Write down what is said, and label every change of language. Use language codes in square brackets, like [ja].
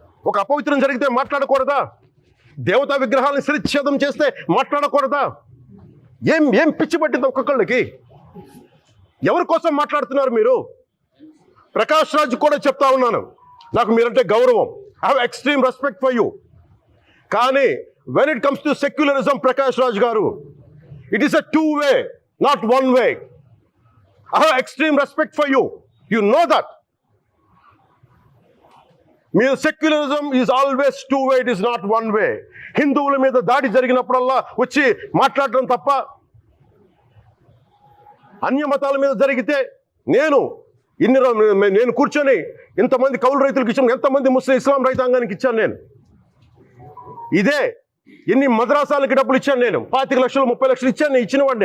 [te] ఒక అపవిత్రం జరిగితే మాట్లాడకూడదా? దేవతా విగ్రహాలను శిరచ్ఛేదం చేస్తే మాట్లాడకూడదా? ఏం పిచ్చి పట్టింది ఒక్కొక్కళ్ళకి? ఎవరి కోసం మాట్లాడుతున్నారు మీరు? ప్రకాష్ రాజ్ కూడా చెప్తా ఉన్నాను, నాకు మీరంటే గౌరవం. [en] I have extreme respect for you. [te] కానీ [en] when it comes to secularism, Prakash Raj garu, it is a two-way, not one way. I have extreme respect for you. You know that. Secularism is always two-way, it is not one way. [te] హిందువుల మీద దాడి జరిగినప్పుడల్లా వచ్చి మాట్లాడడం తప్ప, అన్య మతాల మీద జరిగితే నేను కూర్చొని ఇంతమంది కౌలు రైతులకు ఇచ్చాను, ఎంతమంది ముస్లిం ఇస్లాం రైతాంగానికి ఇచ్చాను నేను. ఇదే ఎన్ని మద్రాసాలకి డబ్బులు ఇచ్చాను నేను, 25 లక్షలు 30 లక్షలు ఇచ్చాను, నేను ఇచ్చినవాడిని.